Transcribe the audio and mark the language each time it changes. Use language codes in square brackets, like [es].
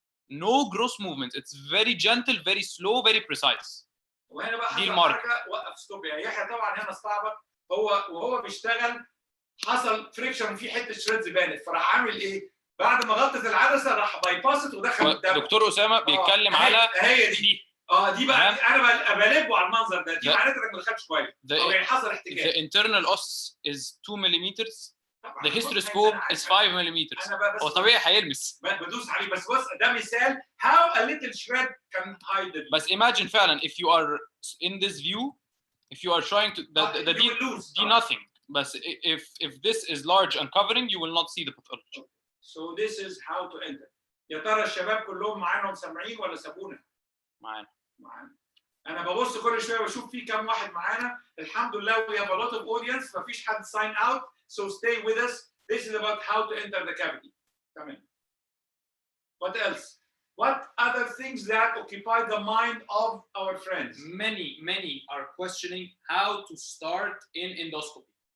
[en] No gross movements. It's very gentle, very slow, very precise. [ar] وهنا بقى دي حصل المارك. حاجه وقف ستوب يا يحيى. طبعا هنا استعبط وهو بيشتغل، حصل فريكشن في حته شريدز بانت، فراح عامل ايه؟ بعد ما غطت العدسه راح بايباست ودخل الدم. دكتور اسامه بيتكلم على هي دي دي بقى انا بقلبه على المنظر ده. دي معناتها انك ما دخلتش كويس او يعني حصل احتكاك. [en] The internal os is 2 millimeters. The hysteroscope is 5 millimeters. [ar] هو طبيعي هيلمس. بدوس عليه بس. بص ده مثال [en] how a little shred can hide the view. بس imagine فعلا if you are in this view, if you are trying to do nothing. But if this is large and covering, you will not see the pathology. So this is how to enter. [ar] يا ترى الشباب كلهم معانا وسامعين ولا سابونا؟ معانا. انا ببص كل شويه بشوف في كام واحد معانا. الحمد لله [en] we have a lot of audience. [ar] مفيش حد [en] sign out, so stay with us. This is about how to enter the cavity. تمام. What else? What other things that occupy the mind of our friends? Many are questioning how to start in endoscopy.